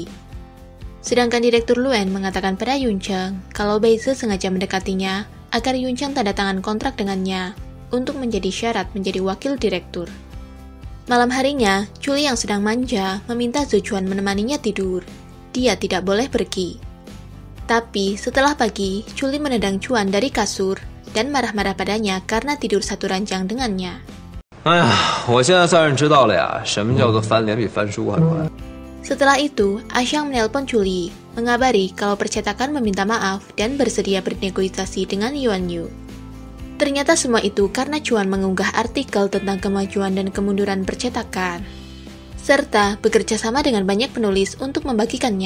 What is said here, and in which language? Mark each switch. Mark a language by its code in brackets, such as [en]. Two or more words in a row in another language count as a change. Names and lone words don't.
[id] Sedangkan Direktur Luen mengatakan pada Yuncheng kalau Baise sengaja mendekatinya agar Yuncheng tanda tangan kontrak dengannya untuk menjadi syarat menjadi wakil direktur. Malam harinya, Julie yang sedang manja meminta Zuchuan menemaninya tidur. Dia tidak boleh pergi. Tapi setelah pagi, Julie menendang Chuan dari kasur dan marah-marah padanya karena tidur satu ranjang dengannya. [zh] 哎呀，我现在算是知道了呀，什么叫做翻脸比翻书还快。 [id] Setelah itu, Axiang menelpon Julie, mengabari kalau percetakan meminta maaf dan bersedia bernegosiasi dengan Yuan Yu. Ternyata semua itu karena Chuan mengunggah artikel tentang kemajuan dan kemunduran percetakan, serta bekerja sama dengan banyak penulis untuk membagikannya.